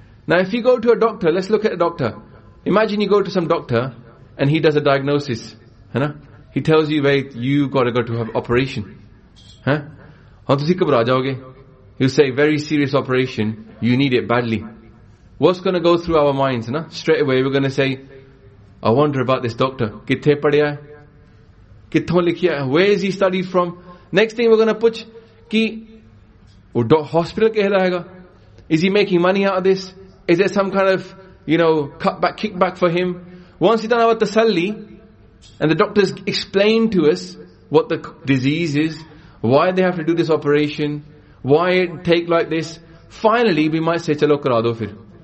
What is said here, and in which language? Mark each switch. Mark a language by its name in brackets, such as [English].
[English] Now, if you go to a doctor, let's look at a doctor. Imagine you go to some doctor, and he does a diagnosis. Hana? He tells you, wait, you got to go to have operation. He'll say, very serious operation, you need it badly. What's going to go through our minds? Na? Straight away, we're going to say, I wonder about this doctor. [Punjabi] ਕਿੱਥੇ ਪੜ੍ਹੇ ਹੈ? ਕਿੱਥੋਂ ਲਿਖੇ ਹੈ? [English] Where is he studied from? Next thing we're going to put, ki, [Hindi] wo hospital keh rahega? [English] Is he making money out of this? Is there some kind of, you know, cutback, kickback for him? Once he's done our tasalli, and the doctors explain to us what the disease is, why they have to do this operation, why it take like this, finally we might say, [Hindi] chalo kara do fir.